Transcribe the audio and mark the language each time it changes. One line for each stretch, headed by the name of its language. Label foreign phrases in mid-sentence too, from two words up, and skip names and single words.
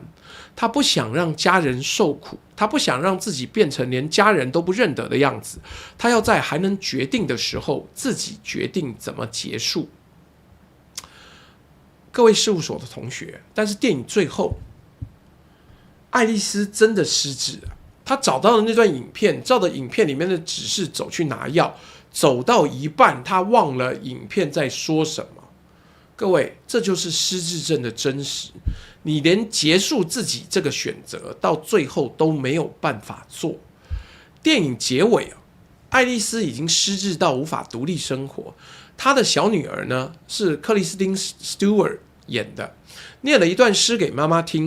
Chinese: 他不想讓家人受苦，他不想讓自己變成連家人都不認得的樣子。他要在還能決定的時候，自己決定怎麼結束。各位事務所的同學，但是電影最後，愛麗絲真的失智了。她找到了那段影片，照着影片裡面的指示走去拿藥，走到一半，她忘了影片在說什麼。各位，這就是失智症的真實。你連結束自己這個選擇，到最後都沒有辦法做。電影結尾，愛麗絲已經失智到無法獨立生活。她的小女兒呢，是克里斯汀·斯圖爾演的，念了一段詩給媽媽聽。